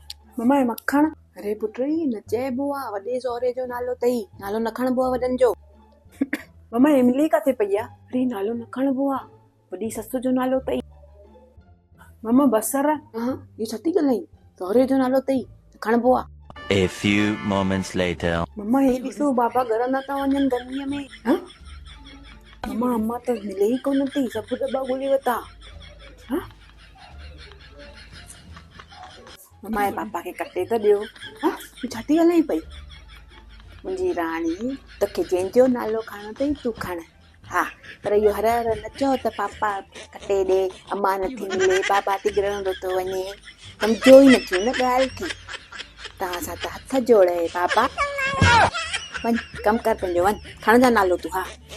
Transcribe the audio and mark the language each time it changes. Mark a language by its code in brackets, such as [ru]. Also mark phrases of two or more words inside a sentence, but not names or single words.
[sd] मम्मा हे मखण अरे पुटरी न चइबो आहे वॾे सहुरे जो नालो अथई नालो न खणबो आहे वॾनि जो मम्मा इमली किथे पई आहे अरे नालो न खणबो आहे वॾी ससु जो नालो अथई मम्मा बसर हा इहो छा थी ॻाल्हाई सहुरे जो नालो अथई खणबो आहे [en] A few moments later. [sd] मम्मा हे ॾिसो बाबा घर न था वञनि गर्मीअ में हा मम्मा अम्मा त मिले ई कोन थी सभु दॿा ॻोल्हे वरिता हा मम्मा जे पापा खे कटे त ॾियो हा तूं छा थी ॻाल्हाई पई मुंहिंजी राणी तोखे जंहिंजो नालो खणणो अथई तूं खण हा पर इहो हर हर न चओ त पापा कटे ॾे अम्मा नथी मिले बाबा थी गिरंदो थो वञे सम्झो ई नथी न ॻाल्हि खे तव्हां सां त हथ जोड़े बाबा वञ कमु कर पंहिंजो वञ खणंदा नालो तूं हा